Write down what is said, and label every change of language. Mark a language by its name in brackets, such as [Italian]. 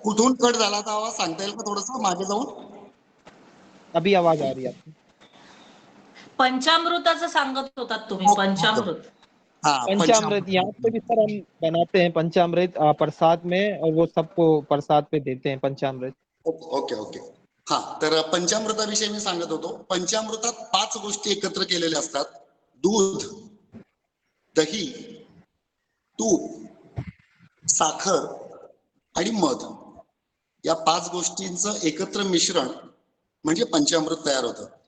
[Marathi] कुठून कट झाला तर आवाज सांगता येईल का थोडस मागे जाऊन? [Hindi] अभी आवाज आ रही है आपकी. [Marathi] पंचामृताचं सांगत होतात तुम्ही. पंचामृत. [Hindi] पंचामृत यहाँ पे भी सर हम बनाते हैं पंचामृत प्रसाद में, और वो सबको प्रसाद पे देते हैं पंचामृत. [English] Okay okay. [Marathi] हा, तर पंचामृताविषयी मी सांगत होतो. पंचामृतात 5 गोष्टी एकत्र केलेल्या असतात. दूध, दही, तूप, साखर आणि मध या 5 गोष्टींचं एकत्र मिश्रण म्हणजे पंचामृत तयार होतं.